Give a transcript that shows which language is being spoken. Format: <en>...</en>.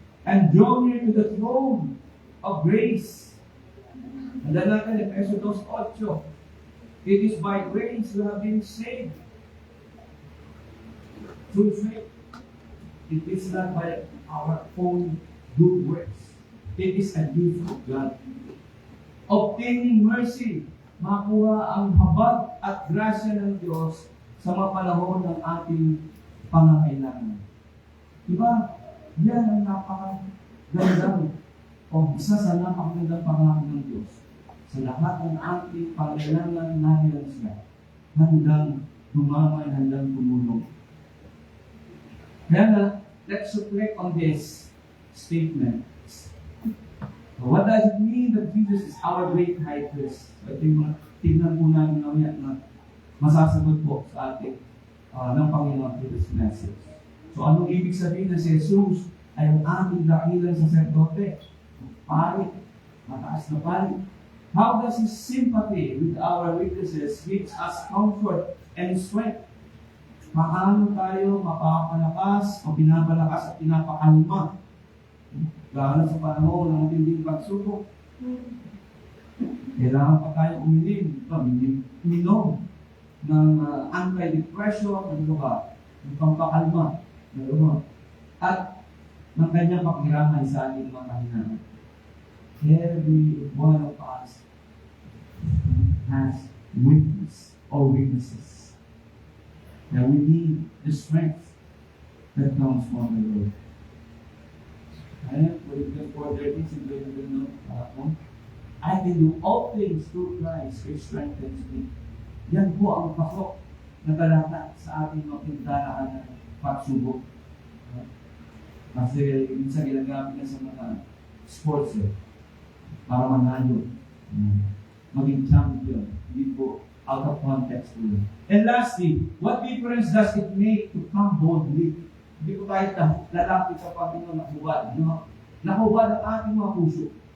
<en>And draw near to the throne of grace.</en> <tl>Handa natin yung</tl> <en>Exodus 8. It is by grace we have been saved. Through faith. It is not by our own good works. It is a gift of God. Obtaining mercy,</en> <tl>makuha ang habag at grasya ng Diyos sa mga panahon ng ating pangangailangan. Diba? Yan ang napakagandang o isa sa napakagandang pangako ng Diyos. Sa lahat ng ating pangailangan, nahiyan siya. Handang tumamay, handang tumulong. Kaya na,</tl> <en>let's reflect on this statement. So what does it mean that Jesus is our great high priest?</en> <tl>Ito yung tignan po namin na masasagot po sa ating ng Panginoon</tl> <en>through this message.</en> <tl>So anong ibig sabihin na si Jesus ay ang ating dakilang saserdote? Pari, mataas na pari.</tl> <en>How does His sympathy with our weaknesses gives us comfort and strength?</en> <tl>Paano tayo mapapalakas o pinapalakas at pinapakalma? Lalo sa panahon ng matinding pagsubok. Kailangan pa tayo uminom ng anti-depression, ng pampakalma, at ng kanyang pakiraman sa ating mga kahinaan.</tl> <en>Every one of us has weakness or weaknesses. Now we need the strength that comes from the Lord. Ayan, Philippians 4:13, simple yung I can do all things through Christ which strengthens me.</en> <tl>Yan po ang pasok na talata sa ating mapintaraan ng pagsubok. Kasi minsan ginagamit na sa mga sports para manalo. Maging champion. Hindi po</tl> <en>out of context</en> <tl>po yun.</tl> <en>And lastly, what difference does it make to come boldly?</en> <tl>Hindi ko tayo lalapit sa Panginoon na hubad. Nakahubad ang ating mga puso.</tl>